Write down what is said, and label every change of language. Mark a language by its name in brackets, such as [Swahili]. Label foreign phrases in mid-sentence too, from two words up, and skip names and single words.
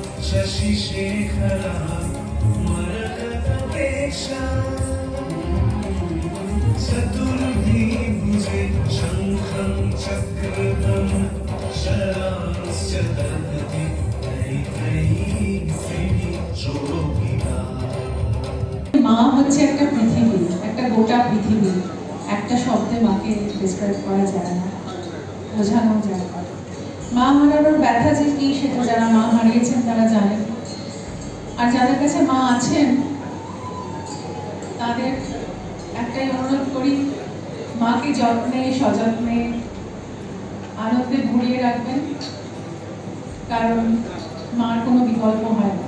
[Sanskrit] शशिशेखरा मरकतपेक्षा चतुर्भिर्भुजे शङ्खं चक्रधं शरांश्च दधति शोभिता। [Bangla] মা হচ্ছে একটা পৃথিবী, একটা গোটা পৃথিবী। একটা শব্দে মাকে ডিসক্রাইব করা যায় না, বোঝানো যায় না। মা হারানোর ব্যথা যে কি সেটা যারা মা হারিয়েছেন তারা জানেন, আর যাদের কাছে মা আছেন তাদের একটাই অনুরোধ করি, মাকে যত্নে সযত্নে আনন্দে ভরিয়ে রাখবেন, কারণ মার কোনো বিকল্প হয় না।